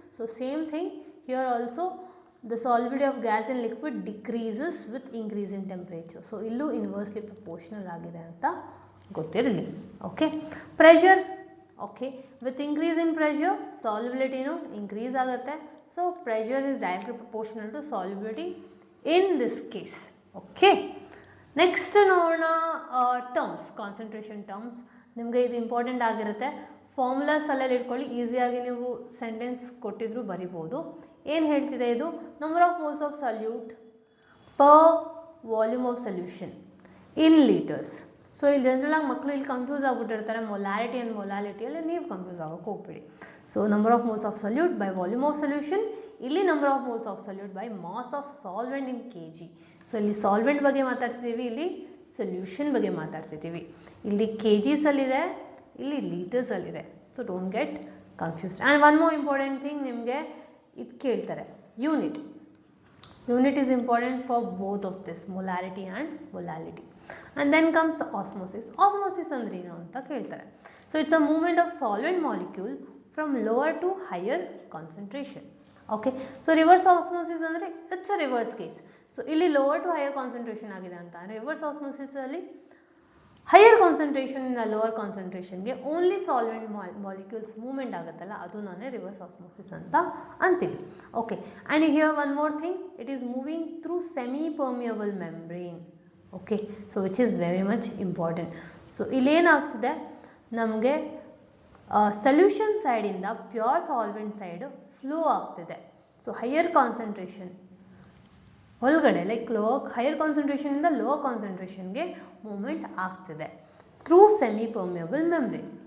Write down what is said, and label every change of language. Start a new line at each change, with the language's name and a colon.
English: So same thing here also the solubility of gas and liquid decreases with increase in temperature.
Kannada: So ಇಲ್ಲೂ inversely proportional ಆಗಿದೆ ಅಂತ ಗೊತ್ತಿರಲಿ, okay.
English: Pressure, okay, with increase in pressure ಸಾಲ್ಯುಬಿಲಿಟಿನೂ increase ಆಗುತ್ತೆ. So pressure is directly proportional to solubility in this case, okay.
Kannada: Next ನೋಡೋಣ terms, concentration terms. ನಿಮಗೆ ಇದು important ಆಗಿರುತ್ತೆ. Formulas ಅಲ್ಲೆಲ್ಲ ಇಟ್ಕೊಳ್ಳಿ, ಈಸಿಯಾಗಿ ನೀವು ಸೆಂಟೆನ್ಸ್ ಕೊಟ್ಟಿದ್ರು ಬರಿಬೋದು. ಏನು ಹೇಳ್ತಿದೆ ಇದು,
English: Number of moles of solute per volume of solution in litres.
Kannada: So ಇಲ್ಲಿ ಜನರಲಾಗಿ ಮಕ್ಕಳು ಇಲ್ಲಿ ಕನ್ಫ್ಯೂಸ್ ಆಗಿಬಿಟ್ಟಿರ್ತಾರೆ, ಮೊಲಾಲಿಟಿ ಆ್ಯಂಡ್ ಮೊಲಾಲಿಟಿಯಲ್ಲಿ ನೀವು ಕನ್ಫ್ಯೂಸ್ ಆಗೋಕ್ಕೆ ಹೋಗ್ಬೇಡಿ.
English: So number of moles of solute by volume of solution, ಇಲ್ಲಿ number of moles of solute by mass of solvent in K G.
Kannada: So ಇಲ್ಲಿ solvent ಬಗ್ಗೆ ಮಾತಾಡ್ತಿದ್ದೀವಿ, ಇಲ್ಲಿ ಸೊಲ್ಯೂಷನ್ ಬಗ್ಗೆ ಮಾತಾಡ್ತಿದ್ದೀವಿ. ಇಲ್ಲಿ ಕೆ ಜಿಸಲ್ಲಿದೆ, ಇಲ್ಲಿ ಲೀಟರ್ಸಲ್ಲಿದೆ.
English: So don't get confused. And one more important thing,
Kannada: ನಿಮಗೆ ಇದು ಕೇಳ್ತಾರೆ
English: Unit. Unit is important for both of this, molality and molality. And then comes osmosis. Osmosis
Kannada: ಅಂದ್ರೆ ಏನು ಅಂತ ಕೇಳ್ತಾರೆ.
English: So it's a movement of solvent molecule from lower to higher concentration. Okay. So reverse osmosis ಅಂದರೆ it's a reverse case. So ಇಲ್ಲಿ lower to higher concentration
Kannada: ಆಗಿದೆ ಅಂತ ಅಂದರೆ
English: reverse osmosis ಅಲ್ಲಿ higher concentration ಇಂದ lower concentrationಗೆ only solvent molecules movement
Kannada: ಆಗುತ್ತಲ್ಲ, ಅದು ನಾನೇ
English: reverse osmosis
Kannada: ಅಂತ ಅಂತೀವಿ.
English: Okay. And here one more thing, it is moving through semi-permeable membrane. Okay. So which is very much important. So ಇಲ್ಲೇನಾಗ್ತದೆ,
Kannada: ನಮಗೆ solution ಸೈಡಿಂದ pure solvent side flow ಆಗ್ತಿದೆ. So higher concentration ಒಳಗಡೆ like higher ಕಾನ್ಸಂಟ್ರೇಷನಿಂದ low ಕಾನ್ಸಂಟ್ರೇಷನ್ಗೆ movement ಆಗ್ತಿದೆ through semi permeable membrane.